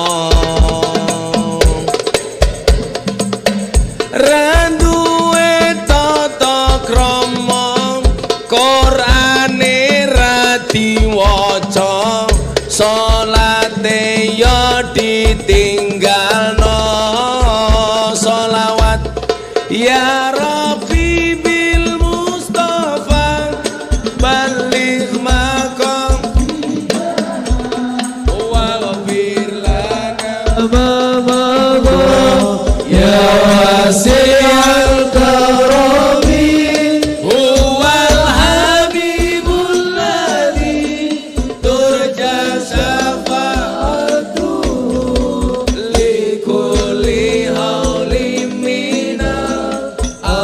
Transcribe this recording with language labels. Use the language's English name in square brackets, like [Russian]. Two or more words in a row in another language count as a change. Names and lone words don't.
[Javanese] randuwe tata krama Qur'ane ra diwaca salate ya ditinggalno sholawat [Arabic] يا ربي بالمصطفى [Javanese] balik maqam [Arabic] واغفر لنا يا واسع الكرم هو الحبيب الذي ترجى شفاعته لكل هول من